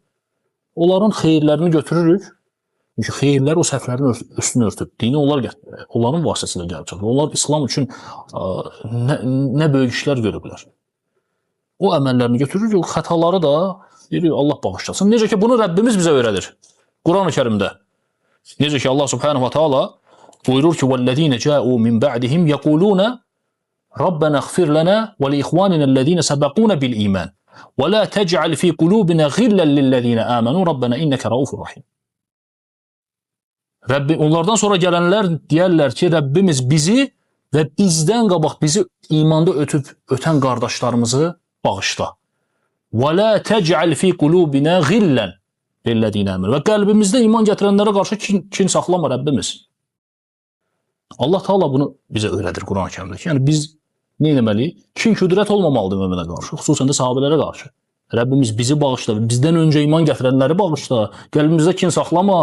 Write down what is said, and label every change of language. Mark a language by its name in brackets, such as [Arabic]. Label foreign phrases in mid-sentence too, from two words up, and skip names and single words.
[Azerbaijani] Onların xeyirlərini götürürük. Çünki xeyirlər o səhvlərin üstünü örtüb. Dini onların vasitəsilə gəlib çıxır. Onlar İslam üçün nə böyük işlər görüblər. O əməllərini götürürük, o xətaları da deyirik, Allah bağışlasın. Necə ki, bunu Rəbbimiz bizə öyrədir. Quran-ı Kerimdə. Necə ki, Allah [Arabic] سبحانه وتعالى [Azerbaijani] buyurur ki, [Arabic] وَالَّذ۪ينَ جَاءُوا مِنْ بَعْدِهِمْ يَقُولُونَ رَبَّنَا اغْفِرْ لَنَا وَلِإِخْوَانِنَا الَّذ۪ينَ سَبَقُونَ بِالْإِيمَانِ وَلَا تَجْعَلْ ف۪ي قُلُوبِنَا غِلًّا لِلَّذ۪ينَ آمَنُوا رَبَّنَا إِنَّكَ رَؤُوفٌ رَحِيمٌ. [Azerbaijani] Onlardan sonra gələnlər deyərlər ki, Rəbbimiz bizi və bizdən qabaq bizi imanda ötən qardaşlarımızı bağışla. [Arabic] وَلَا تَجْعَلْ ف۪ي قُلُوبِنَا غِلًّا لِلَّذ۪ينَ آمَنُوا. [Azerbaijani] Və qəlbimizdə iman gətirənlərə qarşı kin saxlama Rəbbimiz. Allah Teala bunu bizə öyrədir Quran-ı Kerimdə. Yəni biz nə etməliyik? Kin küdrət olmamalıdır möminə qarşı, xüsusən də sahabələrə qarşı. Rəbbimiz bizi bağışla, bizdən öncə iman gətirənləri bağışla, qəlbimizdə kin saxlama.